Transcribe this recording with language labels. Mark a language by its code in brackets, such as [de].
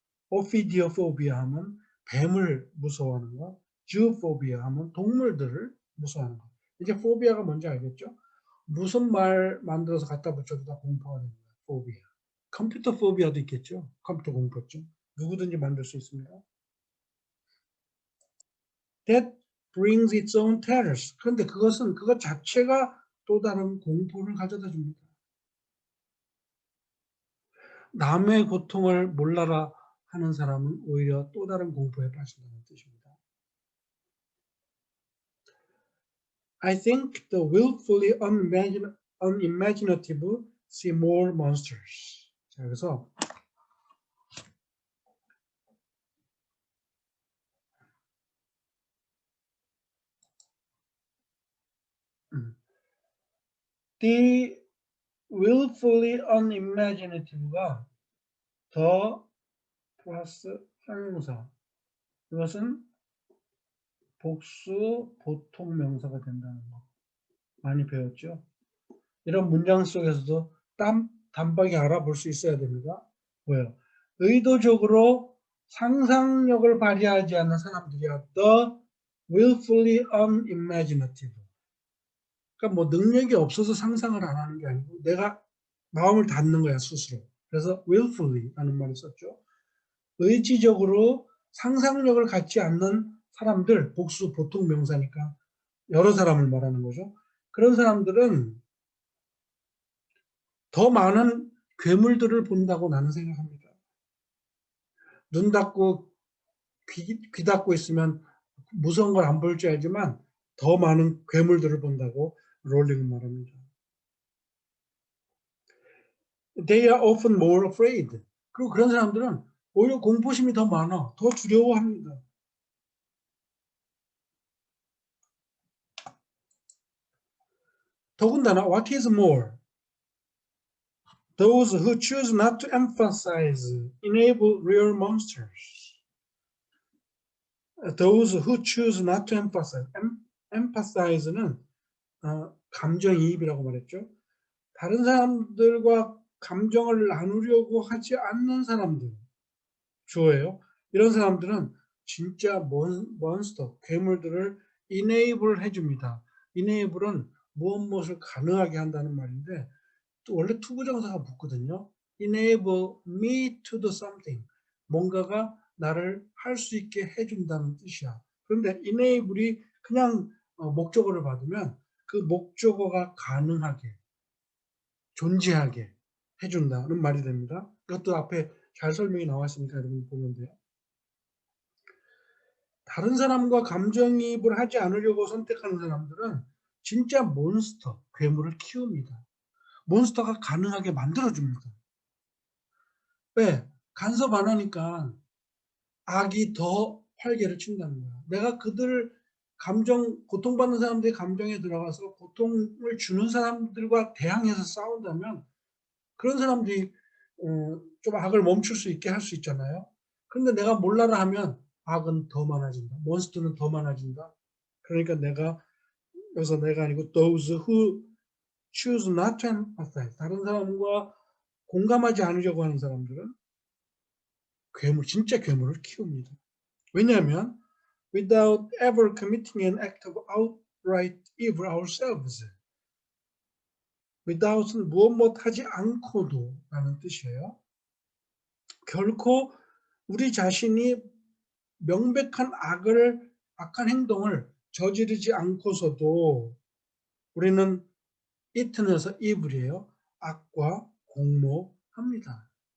[ko] ophidiophobia 하면 뱀을 무서워하는 것. zoophobia 하면 동물들을 무서워하는 것. 이제 phobia가 뭔지 알겠죠? 무슨 말 만들어서 갖다 붙여도 다 공포가 됩니다. [en] phobia. [ko] 컴퓨터 phobia도 있겠죠? 컴퓨터 공포증. 누구든지 만들 수 있습니다. [en] That brings its own terrors. [ko] 그런데 그것은 그것 자체가 또 다른 공포를 가져다 줍니다. 남의 고통을 몰라라 하는 사람은 오히려 또 다른 공포에 빠진다는 뜻입니다. [en] I think the willfully unimaginative see more monsters. [ko] 자, 그래서 [en] the willfully unimaginative [ko] 가 더 플러스 형용사. 이것은 복수 보통 명사가 된다는 거. 많이 배웠죠? 이런 문장 속에서도 단박에 알아볼 수 있어야 됩니다. 뭐예요? 의도적으로 상상력을 발휘하지 않는 사람들이야. [en] The willfully unimaginative. [ko] 그러니까 뭐 능력이 없어서 상상을 안 하는 게 아니고 내가 마음을 닫는 거야 스스로. 그래서 willfully라는 말을 썼죠. 의지적으로 상상력을 갖지 않는 사람들, 복수 보통 명사니까 여러 사람을 말하는 거죠. 그런 사람들은 더 많은 괴물들을 본다고 나는 생각합니다. 눈 닫고 귀 닫고 있으면 무서운 걸 안 볼 줄 알지만 더 많은 괴물들을 본다고 롤링은 말합니다. [en] They are often more afraid. [ko] 그리고 그런 사람들은 오히려 공포심이 더 많아. 더 두려워합니다. 더군다나 [en] what is more? Those who choose not to emphasize enable real monsters. Those who choose not to emphasize. [ko] emphasize는 감정이입이라고 말했죠. 다른 사람들과 감정을 나누려고 하지 않는 사람들 주어예요. 이런 사람들은 진짜 몬스터, 괴물들을 enable 해줍니다. enable은 무엇을 가능하게 한다는 말인데 또 원래 투부정사가 붙거든요. [en] enable me to do something. [ko] 뭔가가 나를 할 수 있게 해준다는 뜻이야. 그런데 enable이 그냥 목적어를 받으면 그 목적어가 가능하게, 존재하게 해준다는 말이 됩니다. 이것도 앞에 잘 설명이 나와 있으니까 여러분 보면 돼요. 다른 사람과 감정이입을 하지 않으려고 선택하는 사람들은 진짜 몬스터, 괴물을 키웁니다. 몬스터가 가능하게 만들어줍니다. 왜? 간섭 안 하니까 악이 더 활개를 친다는 거야. 내가 그들 고통받는 사람들의 감정에 들어가서 고통을 주는 사람들과 대항해서 싸운다면 그런 사람들이 좀 악을 멈출 수 있게 할 수 있잖아요. 그런데 내가 몰라라 하면 악은 더 많아진다. 몬스터는 더 많아진다. 그러니까 여기서 내가 아니고 [en] those who choose not to empathize. [ko] 다른 사람과 공감하지 않으려고 하는 사람들은 진짜 괴물을 키웁니다. 왜냐하면 [en] without ever committing an act of outright evil ourselves. [ko] without은 무엇 하지 않고도 라는 뜻이에요. 결코 우리 자신이 명백한 악한 행동을 저지르지 않고서도 우리는 eaton에서 evil이에요. 악과 공모합니다.